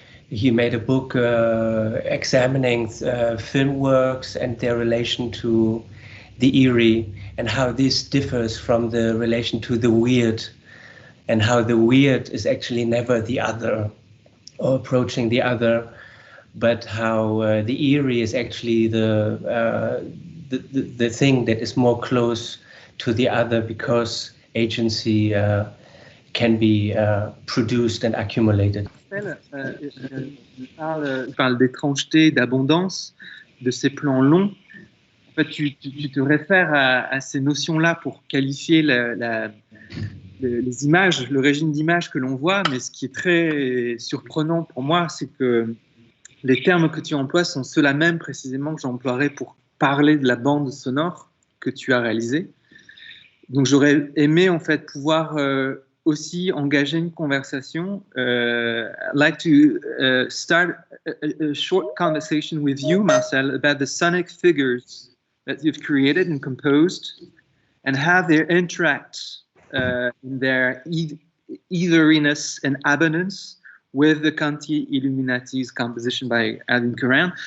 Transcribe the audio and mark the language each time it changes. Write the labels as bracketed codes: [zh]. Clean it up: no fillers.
[en] He made a book examining film works and their relation to the eerie, and how this differs from the relation to the weird, and how the weird is actually never the other or approaching the other, but how the eerie is actually the thing that is more close to the other, because agency can be produced and accumulated. [fr] Il parle d'étrangeté, d'abondance, de ces plans longs. En fait, tu te réfères à ces notions-là pour qualifier les images, le régime d'images que l'on voit, mais ce qui est très surprenant pour moi, c'est que les termes que tu emploies sont ceux-là même précisément que j'emploierais pour parler de la bande sonore que tu as réalisée. Donc j'aurais aimé en fait pouvoir aussi engager une conversation. [en] I'd like to start a short conversation with you, Marcel, about the sonic figures that you've created and composed, and how they interact in their eitheriness and abundance with the Canti Illuminati's composition by Alvin Curran.